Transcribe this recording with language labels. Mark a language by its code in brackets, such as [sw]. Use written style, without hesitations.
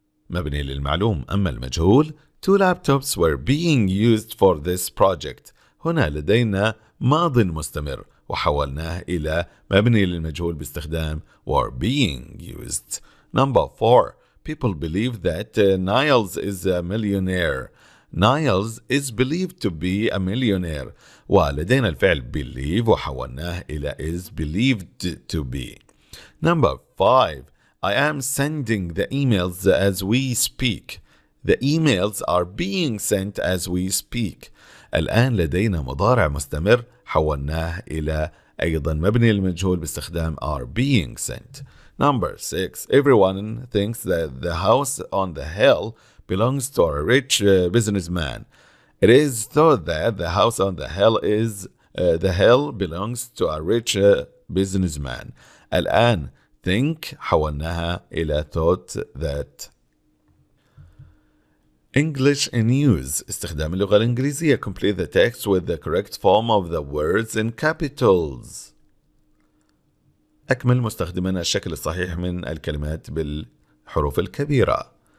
[ar] مبني للمعلوم. أما المجهول [en] 2 laptops were being used for this project. [ar] هنا لدينا ماض مستمر وحولناه إلى مبني للمجهول باستخدام [en] were being used. Number 4. People believe that Niles is a millionaire. Niles is believed to be a millionaire. [ar] ولدينا الفعل [en] believe [ar] وحولناه إلى [en] is believed to be. Number 5. I am sending the emails as we speak. The emails are being sent as we speak. [ar] الآن لدينا مضارع مستمر حولناه إلى أيضا مبني للمجهول باستخدام [en] are being sent. Number 6. Everyone thinks that the house on the hill belongs to a rich businessman. It is thought that the house on the hill belongs to a rich businessman. [ar] الآن think حولناها إلى [en] thought that. English in use. [ar] استخدام اللغة الإنجليزية. [en] Complete the text with the correct form of the words in capitals. [ar] أكمل مستخدما الشكل الصحيح من الكلمات بالحروف الكبيرة.